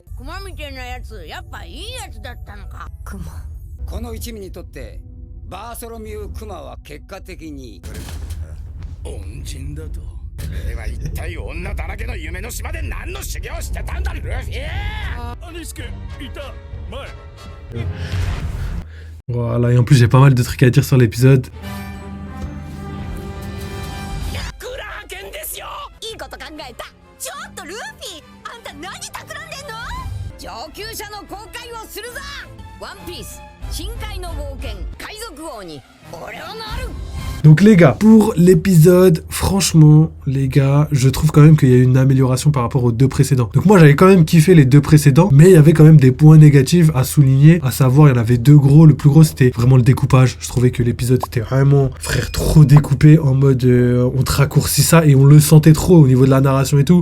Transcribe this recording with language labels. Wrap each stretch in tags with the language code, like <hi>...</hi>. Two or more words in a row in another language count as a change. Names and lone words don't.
<ja>クマみたいなやつやっぱいいやつだったのか。クマこの一味にとってバーソロミュー・クマは結果的に恩人だと。俺は一体女だらけの夢の島で何の修行してたんだルフィ。アニスケいた前。</ja> <fr>Voilà, et en plus j'ai pas mal de trucs à dire sur l'épisode.</fr> <ja>いいこと考えた。ちょっとルフィ、あんた何企んでんの。上級者の公開をするぞ。ワンピース深海の冒険海賊王に俺はなる。</ja> <fr>Donc les gars, pour l'épisode, franchement, les gars, je trouve quand même qu'il y a eu une amélioration par rapport aux deux précédents. Donc moi j'avais quand même kiffé les deux précédents, mais il y avait quand même des points négatifs à souligner, à savoir il y en avait deux gros. Le plus gros c'était vraiment le découpage. Je trouvais que l'épisode était vraiment, frère, trop découpé en mode on te raccourcit ça et on le sentait trop au niveau de la narration et tout.</fr>